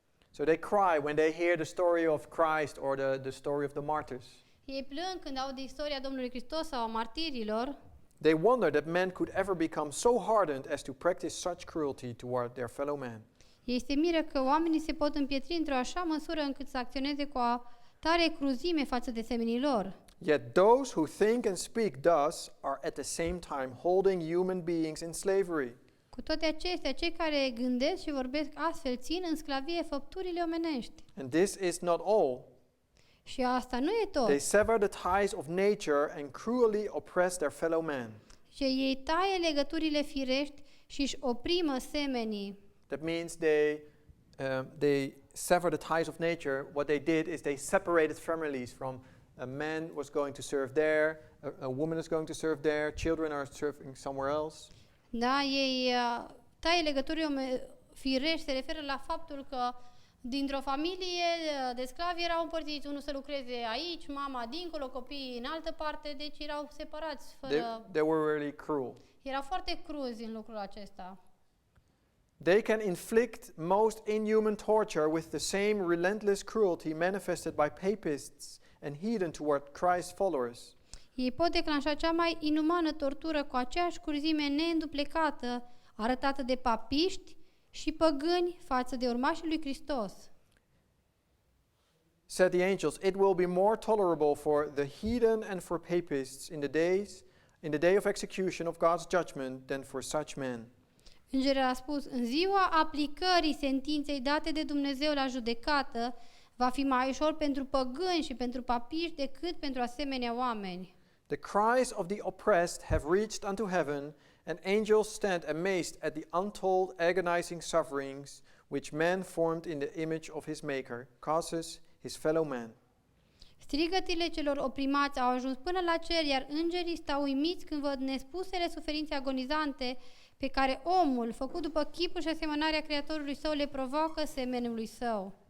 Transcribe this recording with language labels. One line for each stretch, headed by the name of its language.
English: So they cry when they hear the story of Christ or the story of the martyrs.
Romanian: Ei plâng când aud istoria Domnului Hristos sau a martirilor.
English: They wonder that men could ever become so hardened as to practice such cruelty toward their fellow man.
Romanian: Ei se miră că oamenii se pot împietri într-o așa măsură încât să acționeze cu o tare cruzime față de semenii lor.
English: Yet those who think and speak thus are at the same time holding human beings in slavery.
Romanian: Cu toate acestea, cei care gândesc și vorbesc astfel țin în sclavie făpturile omenești.
English: And this is not all.
Romanian: Și asta nu e tot.
English: They sever the ties of nature and cruelly oppress their fellow man.
Romanian: Și ei taie legăturile firești și își oprimă semenii.
English: That means they sever the ties of nature. What they did is they separated families from a man was going to serve there, a woman is going to serve there, children are serving somewhere else.
Romanian: Da, ei taie legăturile firești se referă la faptul că dintr-o familie de sclavi erau împărțiți, unul să lucreze aici, mama dincolo, copiii în altă parte, deci erau separați fără...
English: They were really cruel.
Romanian: Erau foarte cruzi în lucrul acesta.
English: They can inflict most inhuman torture with the same relentless cruelty manifested by papists and heathen toward Christ's followers.
Romanian: Ei pot declanșa cea mai inumană tortură cu aceeași curzime neînduplecată arătată de papiști și păgâni față de urmașii lui Hristos.
English: Said the angels, it will be more tolerable for the heathen and for papists in the day of execution of God's judgment than for such men.
Romanian: Îngerul a spus, în ziua aplicării sentinței date de Dumnezeu la judecată, va fi mai ușor pentru păgâni și pentru papiști decât pentru asemenea oameni.
English: The cries of the oppressed have reached unto heaven, and angels stand amazed at the untold agonizing sufferings which man formed in the image of his Maker causes his fellow man.
Romanian: Strigătile celor oprimați au ajuns până la cer, iar îngerii stau uimiți când văd nespusele suferințe agonizante pe care omul, făcut după chipul și asemănarea Creatorului său, le provoacă semenului său.